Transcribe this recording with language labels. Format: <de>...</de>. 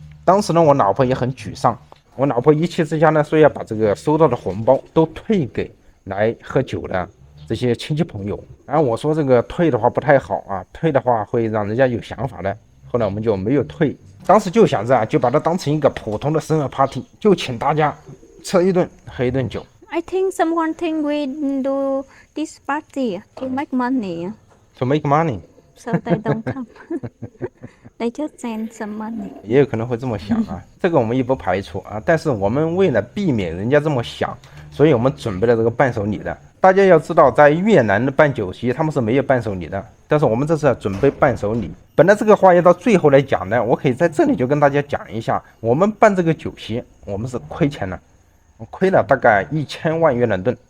<zh>当时呢，我老婆也很沮丧，我老婆一气之下呢，说要把这个收到的红包都退给来喝酒的这些亲戚朋友。然后我说这个退的话不太好啊，退的话会让人家有想法的。后来我们就没有退，当时就想着啊，就把它当成一个普通的生日 party， 就请大家吃一顿喝一顿酒。</zh> <en>I think someone think we do this party to make money. To make money. So they don't come. They just send some money.</en> <zh>也有可能会这么想啊，这个我们也不排除啊。但是我们为了避免人家这么想，所以我们准备了这个伴手礼的。大家要知道，在越南的办酒席，他们是没有伴手礼的，但是我们这次准备伴手礼。本来这个话要到最后来讲呢，我可以在这里就跟大家讲一下，我们办这个酒席，我们是亏钱了，亏了大概1000万越南盾。</zh>